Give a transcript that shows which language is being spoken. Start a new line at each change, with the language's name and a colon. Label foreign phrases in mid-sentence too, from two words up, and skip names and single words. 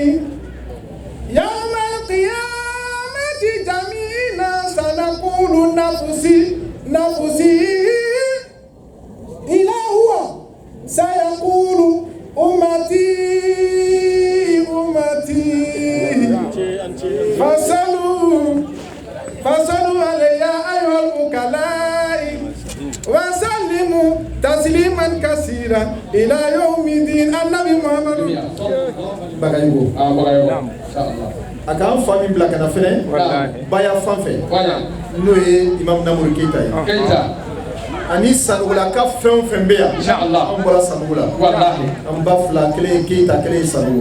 Arabic: يوم القيامة جميعنا سنقول نفسي نفسي إلى هو سيقول أمتي أمتي. فصلوا علي أيها الوكلاء وسلموا تسليما كثيرا إلى يوم الدين. النبي محمد
Bambara: Bagayogo. Bagayogo. Inshallah. A k'an fa min bila ka na fɛnɛ baya fan fɛ n'o ye Imam Namori Keita ye. Keita. Ani Sanugulaka fɛn o fɛn bɛ yan. Inshallah. An bɔra Sanugu la. Wallahi. An ba fila kelen ye Keita kelen ye Sanugu.